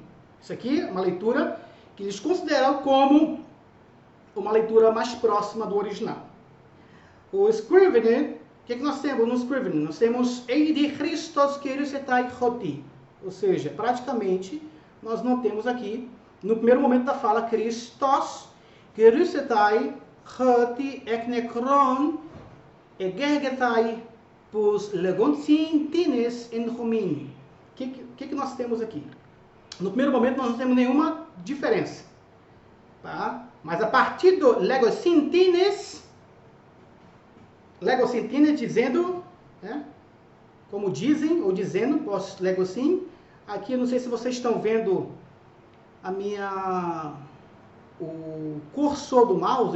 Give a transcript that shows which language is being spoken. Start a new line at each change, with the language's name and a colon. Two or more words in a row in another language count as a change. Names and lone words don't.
Portuguese: Isso aqui é uma leitura que eles consideram como uma leitura mais próxima do original. O Scrivener, o que nós temos no Scrivener? Nós temos
Greek: Εἰ δὲ Χριστὸς κηρύσσεται ὅτι.
Portuguese: Ou seja, praticamente, nós não temos aqui, no primeiro momento da fala,
Greek: Χριστὸς κηρύσσεται ὅτι ἐκ νεκρῶν ἐγήγερται πῶς λέγουσιν τινες ἐν ὑμῖν.
Portuguese: O que nós temos aqui? No primeiro momento, nós não temos nenhuma diferença. Tá? Mas a partir do
Greek: λέγουσιν τινες
Portuguese: dizendo, né, como dizem, ou dizendo, pós-legosim, aqui eu não sei se vocês estão vendo o cursor do mouse.